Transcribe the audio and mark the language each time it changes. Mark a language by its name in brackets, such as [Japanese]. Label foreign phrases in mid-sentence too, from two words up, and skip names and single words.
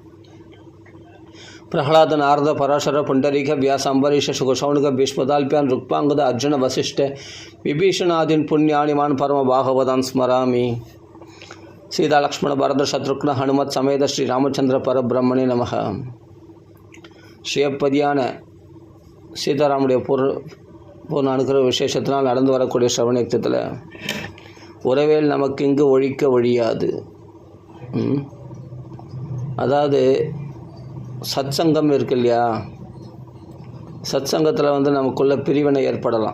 [Sanskrit] प्रहलाद नारद पराशर पुंडरीक व्यास अम्बरीश शुकशौनक भीष्मदाल्प्यान रुक्मांगद अर्जुन वसिष्ठ विभीषणादीन पुण्यानिमान परम भागवतान् स्मरामि। सीता लक्ष्मण भरत शत्रुघ्न हनुमत समेत श्री रामचंद्र परब्रह्मणे नमः। [Tamil] ஸ்ரீயப்பதியான சீதாராமுடைய பூர்ண அனுகிரக விசேஷத்தினால் நடந்து வரக்கூடிய ஸ்ரவணயத்தில் உறவேல் நமக்கு இங்கு ஒழிக்க ஒழியாது. அதாவது சத்சங்கம் இருக்கு இல்லையா, சத்சங்கத்தில் நமக்குள்ள பிரிவினை ஏற்படலாம்.